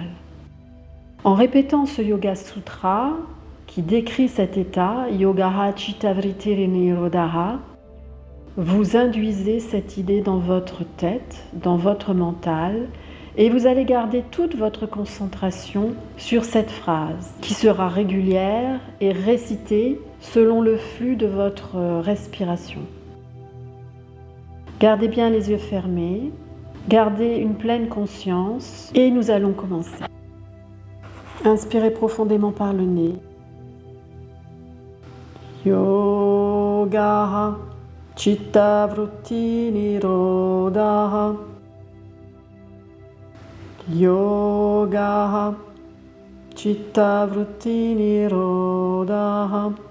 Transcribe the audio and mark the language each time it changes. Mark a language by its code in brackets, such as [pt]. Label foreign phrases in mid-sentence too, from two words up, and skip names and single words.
[fr] En répétant ce Yoga Sutra qui décrit cet état, [sa] योगः चित्तवृत्ति निरोधः, [fr] vous induisez cette idée dans votre tête, dans votre mental, et vous allez garder toute votre concentration sur cette phrase, qui sera régulière et récitée selon le flux de votre respiration. Gardez bien les yeux fermés, gardez une pleine conscience, et nous allons commencer. Inspirez profondément par le nez. [sa] योग चित्तवृत्ति निरोधः. योग चित्तवृत्ति निरोधः.